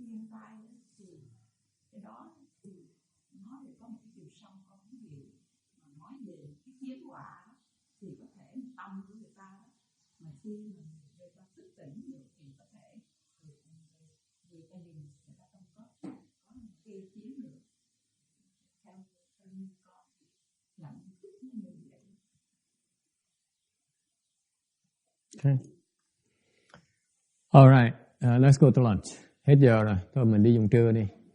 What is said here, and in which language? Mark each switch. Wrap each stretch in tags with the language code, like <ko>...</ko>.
<vi>lai thì cái đó thì nó thì có một cái chiều sâu không cái gì mà nói về cái tiến hóa thì có thể tâm của người ta mà khi mà người ta thức tỉnh được thì có thể người ta nhìn người ta không có một cái tiến được theo như con nhận thức nó như vậy.</vi> <en>Okay. All right, let's go to lunch.</en> <vi>Hết giờ rồi, thôi mình đi dùng trưa đi.</vi>